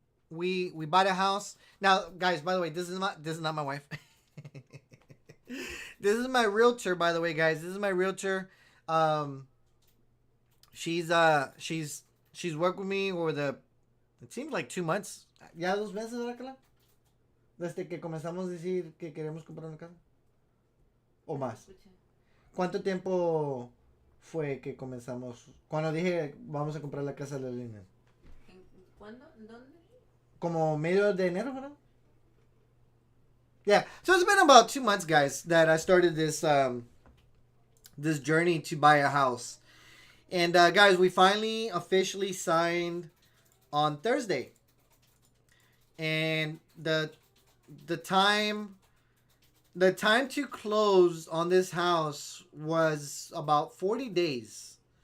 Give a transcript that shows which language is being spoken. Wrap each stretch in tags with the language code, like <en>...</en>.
<en>We bought a house. Now, guys, by the way, this is not my wife. This is my realtor, by the way, guys. This is my realtor. She's worked with me over it seems like 2 months.</en> <es>Ya 2 meses, ¿verdad? Desde que comenzamos a decir que queremos comprar una casa. O más. ¿Cuánto tiempo fue que comenzamos? Cuando dije vamos a comprar la casa de la línea. ¿Cuándo? ¿Dónde? Como medio de enero, ¿verdad?</es> <en>Yeah. So it's been about 2 months, guys, that I started this this journey to buy a house. And guys, we finally officially signed on Thursday. And the time to close on this house was about 40 days.</en>